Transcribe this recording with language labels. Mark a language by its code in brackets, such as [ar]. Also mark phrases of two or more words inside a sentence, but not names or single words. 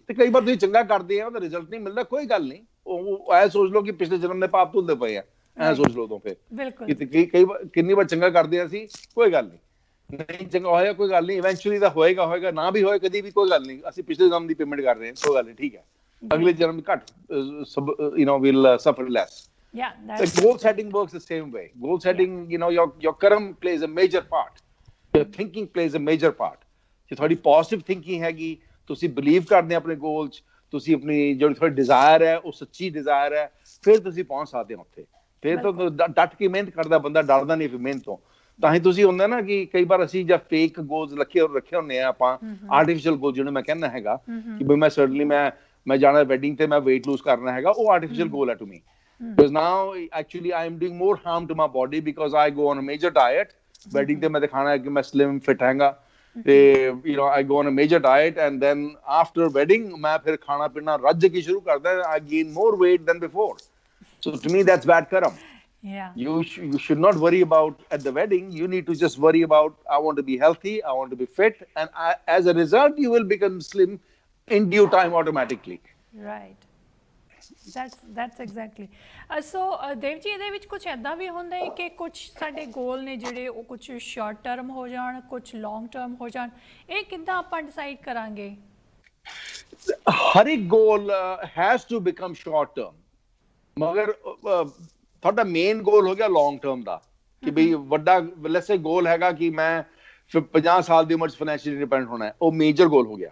[pa] ਤੇ ਕਈ ਵਾਰ ਤੁਸੀਂ ਚੰਗਾ ਕਰਦੇ ਆ, ਉਹਦਾ ਰਿਜ਼ਲਟ ਨਹੀਂ ਮਿਲਦਾ, ਕੋਈ ਗੱਲ ਨਹੀਂ. ਉਹ ਐ ਸੋਚ ਲਓ ਕਿ ਪਿਛਲੇ ਜਨਮ ਦੇ ਪਾਪ ਧੁਲਦੇ ਪਏ ਆ, ਐ ਸੋਚ ਲਓ. ਤੋਂ ਫਿਰ ਕਿੰਨੀ ਵਾਰ ਚੰਗਾ ਕਰਦੇ ਆ ਅਸੀਂ, ਕੋਈ ਗੱਲ ਨਹੀਂ ਚੰਗਾ ਹੋਇਆ ਕੋਈ ਗੱਲ ਨਹੀਂ, ਇਵੈਂਚੁਅਲੀ ਤਾਂ ਹੋਏਗਾ, ਨਾ ਵੀ ਹੋਏ ਕਦੀ ਵੀ ਕੋਈ ਗੱਲ ਨਹੀਂ. ਅਸੀਂ ਪਿਛਲੇ ਜਨਮ ਦੀ ਪੇਮੈਂਟ ਕਰ ਰਹੇ ਹਾਂ, ਕੋਈ ਗੱਲ ਨਹੀਂ, ਠੀਕ ਹੈ. ਅਗਲੇ ਜਨਮ ਘੱਟ [en] we'll suffer less. Yeah, The that's goal great. setting works the same way. Goal setting, your karma plays a major part. Your thinking plays a major part. [pa] ਜੇ ਤੁਹਾਡੀ [en] positive thinking [pa] ਹੈਗੀ, ਤੁਸੀਂ ਬਿਲੀਵ ਕਰਦੇ ਆਪਣੇ ਗੋਲ 'ਚ, ਤੁਸੀਂ ਆਪਣੀ ਜਿਹੜੀ ਤੁਹਾਡੀ ਡਿਜ਼ਾਇਰ ਹੈ ਉਹ ਸੱਚੀ ਡਿਜ਼ਾਇਰ ਹੈ, ਫਿਰ ਤੁਸੀਂ ਪਹੁੰਚ ਸਕਦੇ ਹੋ ਉੱਥੇ। ਫਿਰ ਤਾਂ ਡਟ ਕੇ ਮਿਹਨਤ ਕਰਦਾ ਬੰਦਾ, ਡਰਦਾ ਨਹੀਂ ਫਿਰ ਮਿਹਨਤ ਤੋਂ। ਤਾਂ ਹੀ ਤੁਸੀਂ ਹੁੰਦਾ ਨਾ ਕਿ ਕਈ ਵਾਰ ਅਸੀਂ ਜਾਂ [en] fake goals [pa] ਰੱਖੇ ਹੁੰਦੇ ਆ ਆਪਾਂ, [en] artificial goal [pa] ਜਿਹਨੂੰ ਮੈਂ ਕਹਿੰਦਾ ਹੈਗਾ ਕਿ ਬਈ ਮੈਂ ਸਰਟਨਲੀ ਮੈਂ ਜਾਣਾ ਵੈਡਿੰਗ ਤੇ ਮੈਂ [en] weight lose [pa] ਕਰਨਾ ਹੈਗਾ, ਉਹ [en] artificial goal [pa] ਹੈ [en] to me. Because now actually I am doing more harm to my body because I go on a major diet. [pa] Wedding ਤੇ ਮੈਂ ਦਿਖਾਣਾ ਹੈ ਕਿ ਮੈਂ [en] slim fit [pa] ਹੈਗਾ ਤੇ [en] I go on a major diet and then after wedding [pa] ਮੈਂ ਫਿਰ ਖਾਣਾ ਪੀਣਾ ਰੱਜ ਕੇ ਸ਼ੁਰੂ ਕਰਦਾ, [en] I gain more weight than before. So to me that's bad karma. Yeah. You should not worry about at the wedding. You need to just worry about I want to be healthy, I want to be fit, and as a result you will become slim in due time automatically. Right. That's exactly. [pa] So ਦੇਵ ਜੀ, ਇਹਦੇ ਵਿੱਚ ਕੁਝ ਐਦਾਂ ਵੀ ਹੁੰਦਾ ਹੈ ਕਿ ਕੁਝ ਸਾਡੇ ਗੋਲ ਨੇ ਜਿਹੜੇ ਉਹ ਕੁਝ [en] short term [pa] ਹੋ ਜਾਣ, ਕੁਝ [en] long term [pa] ਹੋ ਜਾਣ, ਇਹ ਕਿੱਦਾਂ ਆਪਾਂ ਡਿਸਾਈਡ ਕਰਾਂਗੇ? ਹਰ ਇੱਕ ਗੋਲ [en] has to become short term, [pa] ਮਗਰ ਤੁਹਾਡਾ ਮੇਨ ਗੋਲ ਹੋ ਗਿਆ [en] long term [pa] ਦਾ ਕਿ ਬਈ ਵੱਡਾ [en] let's say [pa] ਗੋਲ ਹੈਗਾ ਕਿ ਮੈਂ 50 ਸਾਲ ਦੀ ਉਮਰ 'ਚ [en] financially independent [pa] ਹੋਣਾ ਹੈ, ਉਹ [en] major goal [pa] ਹੋ ਗਿਆ।